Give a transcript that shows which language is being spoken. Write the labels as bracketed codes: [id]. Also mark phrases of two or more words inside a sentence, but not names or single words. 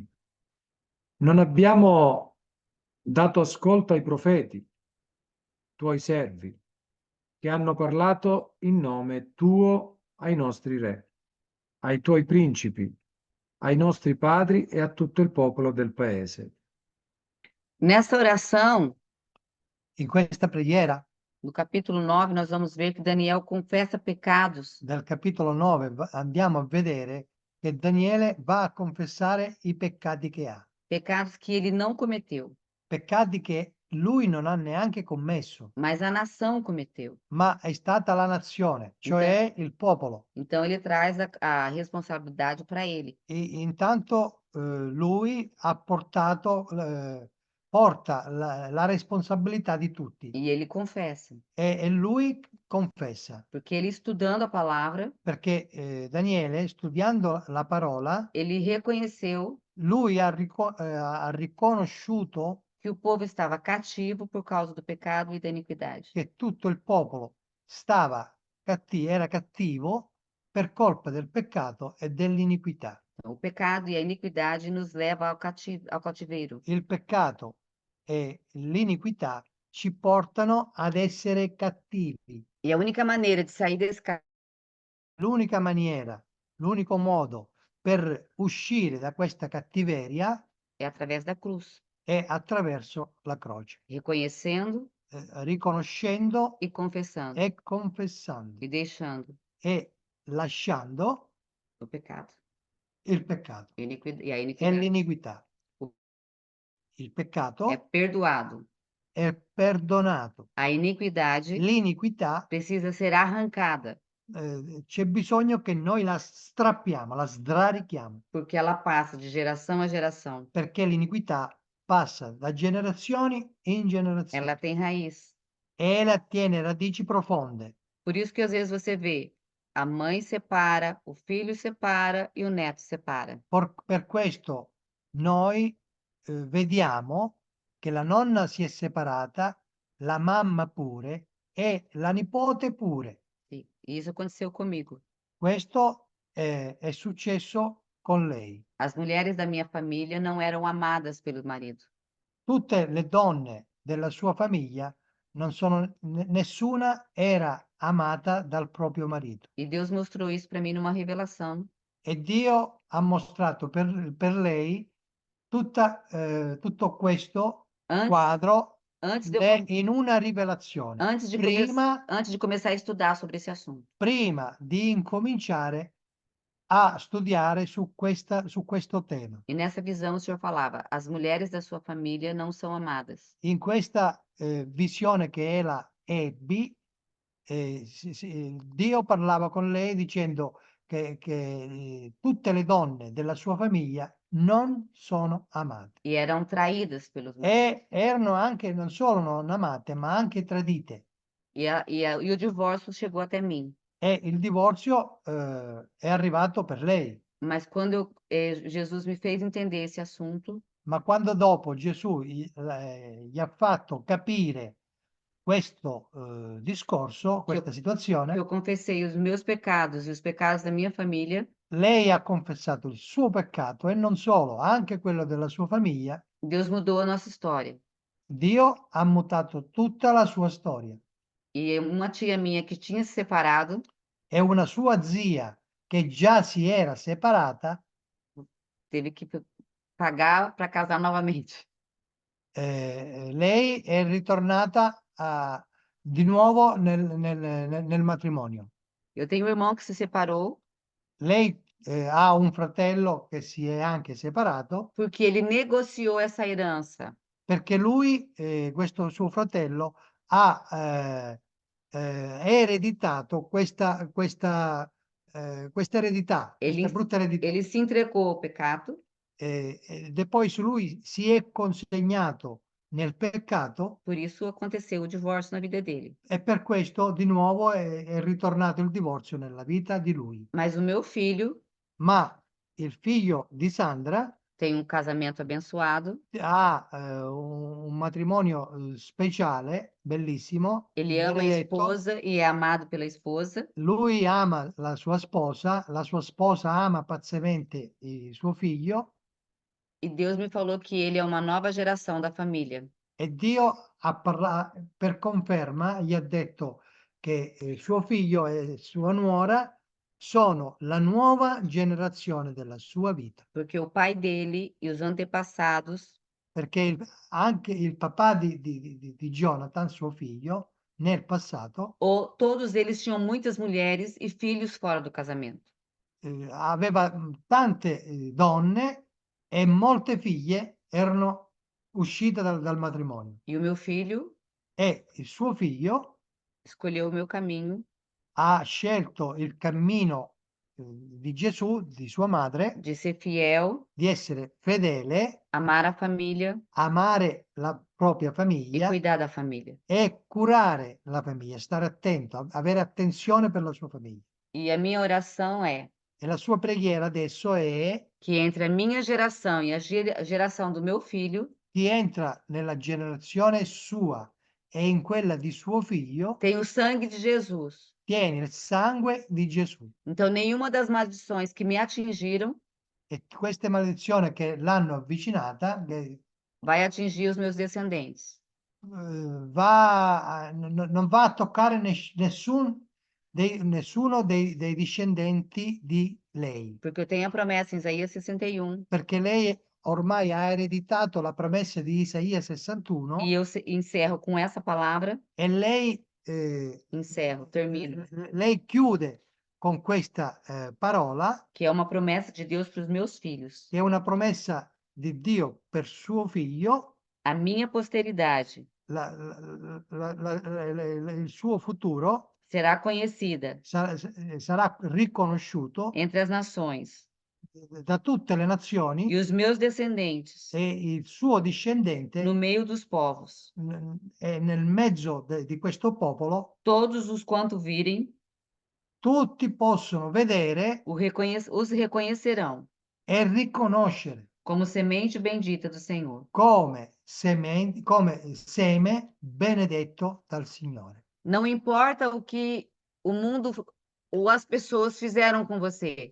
[it] Non abbiamo dato ascolto ai profeti, tuoi servi, che hanno parlato in nome tuo ai nostri re, ai tuoi principi, ai nostri padri e a tutto il popolo del paese. [pt] Nessa oração, [it] In questa preghiera [pt] no capítulo 9, nós vamos ver que Daniel confessa pecados [it] del capitolo 9 andiamo a vedere che Daniele va a confessare i peccati che ha, [pt] pecados que ele não cometeu, [it] peccati che lui non ha neanche commesso, [pt] mas a nação cometeu. [it] ma è stata la nazione, cioè il popolo. [pt] Então ele traz a responsabilidade para ele. [it] Intanto lui ha porta la responsabilità di tutti [pt] E ele confessa, [it] e lui confessa, [pt] porque ele estudando a palavra, [it] perché Daniele, studiando la parola, [pt] ele reconheceu [it] lui ha riconosciuto [pt] que o povo estava cativo por causa do pecado e da iniquidade. [it] che tutto il popolo era cattivo per colpa del peccato e dell'iniquità. [pt] Então, o pecado e a iniquidade nos leva ao cativeiro. [it] Il peccato e l'iniquità ci portano ad essere cattivi. [pt] E a única maneira de sair desse [it] L'unica maniera, l'unico modo per uscire da questa cattiveria [pt] é através da cruz, [it] è attraverso la croce, [pt] reconhecendo [it] riconoscendo [pt] e confessando [it] e confessando [pt] e deixando [it] e lasciando [pt] o pecado [it] il peccato [pt] e a [it] e [pt] iniquidade. [it] l'iniquità. Il [pt] É [it] peccato [pt] perdoado. [it] è perdonato, [pt] A iniquidade [it] l'iniquità [pt] precisa ser arrancada, [it] c'è bisogno che noi la strappiamo, la sdrarichiamo, [pt] porque ela passa de geração a geração. [it] perché l'iniquità passa da generazioni in generazioni [pt] Ela tem raiz. [it] e ela tiene radici profonde. [pt] Por isso que às vezes você vê a mãe separa, o filho separa e o neto separa. [it] Per questo noi vediamo che la nonna si è separata, la mamma pure e la nipote pure. [pt] E isso aconteceu comigo. [it] Questo è successo con lei. [pt] As mulheres da minha família não eram amadas pelo marido. [it] Tutte le donne della sua famiglia nessuna era amata dal proprio marito. [pt] E Deus mostrou isso para mim numa revelação. [it] E Dio ha mostrato per lei tutto questo [pt] Antes, [it] quadro [pt] antes, de eu, [it] in una rivelazione. [pt] antes, de antes de começar a estudar sobre esse assunto. [it] Prima di incominciare a studiare su questo tema. [pt] E nessa visão o Senhor falava: as mulheres da sua família não são amadas. [it] In questa visione che ella ebbi, Dio parlava con lei dicendo che tutte le donne della sua famiglia non sono amate [pt] E eram traídas pelos maridos. [it] e erano anche non solo non amate, ma anche tradite. [pt] E o divórcio chegou até mim. [it] E il divorzio è arrivato per lei. [pt] Mas quando Jesus me fez entender esse assunto, [it] Ma quando dopo Gesù gli ha fatto capire questo discorso, questa [pt] eu [it] situazione, [pt] confessei os meus pecados e os pecados da minha família, [it] lei ha confessato il suo peccato e non solo, anche quello della sua famiglia. [pt] Deus mudou a nossa história. [it] Dio ha mutato tutta la sua storia. [pt] E uma tia minha que tinha se separado, [it] E una sua zia che già si era separata, [pt] teve que pagar para casar novamente. [it] lei è ritornata di nuovo nel matrimonio. [pt] Eu tenho um irmão que se separou [it] Lei ha un fratello che si è anche separato [pt] porque ele negociou essa herança [it] perché lui, questo suo fratello, ha ereditato questa eredità, [pt] Ele, [it] questa brutta eredità. [pt] ele se entregou ao pecado, [it] Ed è poi su lui si è consegnato nel peccato [pt] por isso aconteceu o divórcio na vida dele. [it] e per questo di nuovo è ritornato il divorzio nella vita di lui. [pt] Mas o meu filho [it] Ma il figlio di Sandra [pt] tem um casamento abençoado, [it] ha un matrimonio speciale, bellissimo, [pt] ele ama a [it] benedetto. [pt] esposa e é amado pela esposa, [it] Lui ama la sua sposa ama pazzamente il suo figlio [pt] e Deus me falou que ele é uma nova geração da família. [it] e Dio per conferma gli ha detto che suo figlio e sua nuora sono la nuova generazione della sua vita, [pt] Porque o pai dele e os antepassados, [it] perché anche il papà di Jonathan, suo figlio, nel passato [pt] todos eles tinham muitas mulheres e filhos fora do casamento. [it] aveva tante donne e molte figlie erano uscite dal matrimonio [pt] E o meu filho [it] e il suo figlio [pt] escolheu o meu caminho [it] ha scelto il cammino di Gesù, di sua madre, [pt] de ser fiel, [it] di essere fedele, [pt] amar a família [it] amare la propria [pt] e [it] famiglia [pt] cuidar da família. [it] e curare la famiglia, stare attento, avere attenzione per la sua famiglia. [pt] E a minha oração é [it] E la sua preghiera adesso è [pt] que entre a minha geração e a geração do meu filho [it] chi entra nella generazione sua e in quella di suo figlio [pt] tem o sangue de Jesus. [it] tiene il sangue di Gesù. [pt] Então, nenhuma das maldições que me atingiram [it] E queste maledizioni che l'hanno avvicinata [pt] vai atingir os meus descendentes. [it] non va a toccare nessuno dei discendenti di lei, [pt] Porque eu tenho a promessa em Isaías 61, [it] perché lei ormai ha ereditato la promessa di Isaia 61 [pt] e eu encerro com essa palavra, [it] e lei, [pt] termino, [it] lei chiude con questa parola, [pt] que é uma promessa de Deus para os meus filhos. [it] che è una promessa di Dio per suo figlio, [pt] A minha posteridade [it] il suo futuro [pt] será conhecida [it] sarà riconosciuto [pt] entre as nações, [it] da tutte le [pt] e [it] nazioni [pt] os meus descendentes [it] e il suo discendente [pt] no meio dos povos. [it] è nel mezzo di questo popolo. [pt] Todos os quanto virem, [it] Tutti possono vedere [pt] os reconhecerão [it] e riconoscere [pt] como semente bendita do Senhor. [it] come seme benedetto dal Signore. [pt] Não importa o que o mundo ou as pessoas fizeram com você,